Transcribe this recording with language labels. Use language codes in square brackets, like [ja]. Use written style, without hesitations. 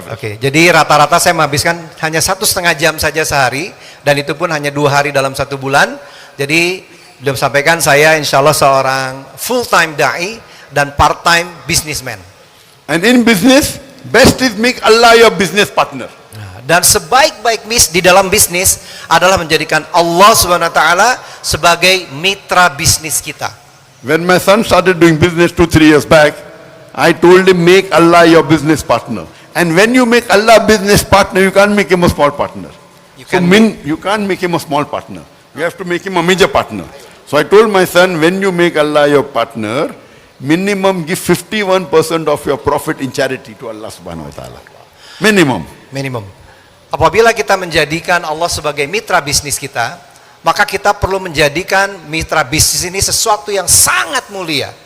[id] Oke, jadi rata-rata saya menghabiskan hanya 1,5 jam saja sehari, dan itu pun hanya 2 hari dalam 1 bulan. Jadi beliau sampaikan saya insya Allah seorang full-time da'i dan part-time businessman. [en] And in business, best is make Allah your business partner. [id] Dan sebaik-baik di dalam bisnis adalah menjadikan Allah Subhanahu wa taala sebagai mitra bisnis kita. [en] When my son started doing business 2-3 years back, I told him make Allah your business partner. And when you make Allah business partner, you can't make him a small partner. You can't make him a small partner. You have to make him a major partner. So I told my son, when you make Allah your partner, minimum give 51% of your profit in charity to Allah Subhanahu wa taala. Minimum. [id] Apabila kita menjadikan Allah sebagai mitra bisnis kita, maka kita perlu menjadikan mitra bisnis ini sesuatu yang sangat mulia.